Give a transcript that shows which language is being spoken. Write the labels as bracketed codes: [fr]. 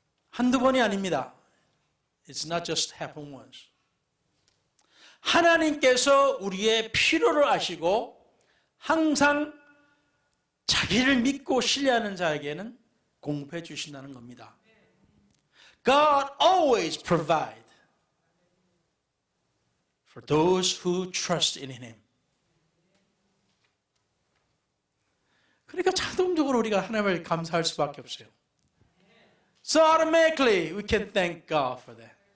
[ko] 한두 번이 아닙니다. [en] It's not just happened once. [ko] 하나님께서 우리의 필요를 아시고 항상 자기를 믿고 신뢰하는 자에게는 공급해 주신다는 겁니다. [en] God always provides for those who trust in Him. [ko] 그러니까 자동적으로 우리가 하나님을 감사할 수밖에 없어요. [en] So automatically we can thank God for that.